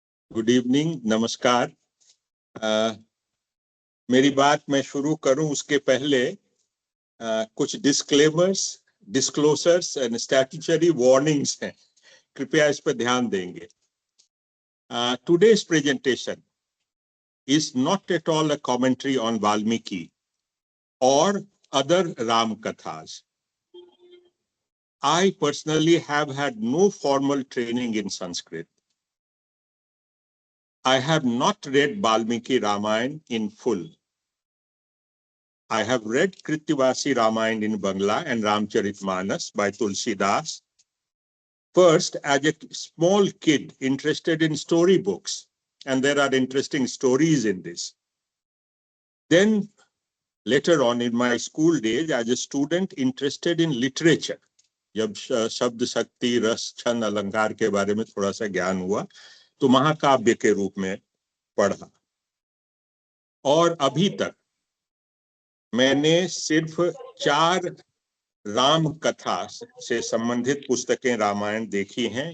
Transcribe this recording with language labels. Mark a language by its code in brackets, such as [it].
[hi] Good evening, नमस्कार। मेरी बात मैं शुरू करूं उसके पहले कुछ [en] disclaimers, disclosures and statutory warnings [hi] हैं, कृपया इस पर ध्यान देंगे। [en] Today's presentation is not at all a commentary on Valmiki or other Ram Kathas. I personally have had no formal training in Sanskrit. I have not read Valmiki Ramayana in full. I have read Kritivasi Ramayana in Bangla and Ramcharitmanas by Tulsidas. First, as a small kid interested in storybooks, and there are interesting stories in this. Then later on in my school days, as a student interested in literature, [hi] जब शब्द शक्ति रस छंद अलंकार के बारे में थोड़ा सा ज्ञान हुआ, तो महाकाव्य के रूप में पढ़ा। और अभी तक मैंने सिर्फ 4 राम कथा से संबंधित पुस्तकें रामायण देखी हैं।